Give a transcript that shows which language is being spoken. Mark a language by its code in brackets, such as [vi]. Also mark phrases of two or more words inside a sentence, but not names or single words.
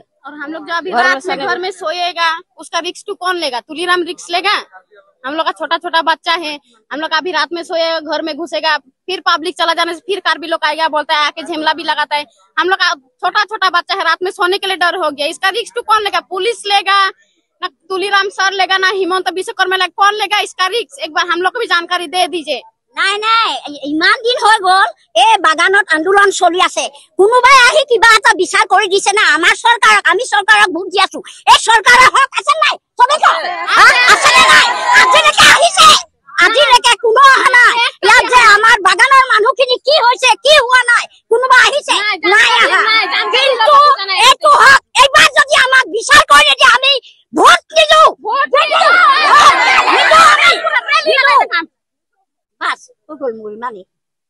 [hi] और हम लोग जो अभी रात में घर में सोएगा उसका रिक्स तो कौन लेगा तुलीराम रिक्स लेगा हम लोग का छोटा छोटा बच्चा है हम लोग अभी रात में सोएगा घर में घुसेगा फिर पब्लिक चला जाने से फिर कार्बी लोग आएगा बोलता है आके झेमला भी लगाता है हम लोग का छोटा छोटा बच्चा है रात में सोने के लिए डर हो गया इसका रिक्स तो कौन लेगा पुलिस लेगा ना तुलीराम सर लेगा ना हिमंत विश्वकर्मा लेगा कौन लेगा इसका रिक्स एक बार हम लोग को भी जानकारी दे दीजिए। [as] নাই ইমান দিন হৈ গল এই বাগানত আন্দোলন চলি আছে কোনোবাই আহি কিবা এটা বিচাৰ কৰি দিছে না আমাৰ সরকারক আমি সরকারক ভোট দি আছো এই সরকারের হক আছে নাই সবেক আছে নাই আজিলৈকে আহিছে আজিলৈকে কোনো অহা নাই ইয়াত যে আমাৰ বাগানৰ মানুহখিনি কি হৈছে কি হোৱা নাই কোনোবা আহিছে নাই আহা কিন্তু এইটো হক এইবাৰ যদি আমাক বিচাৰ কৰি দিয়ে আমি ভোট দিলো বাস তো মুল মানে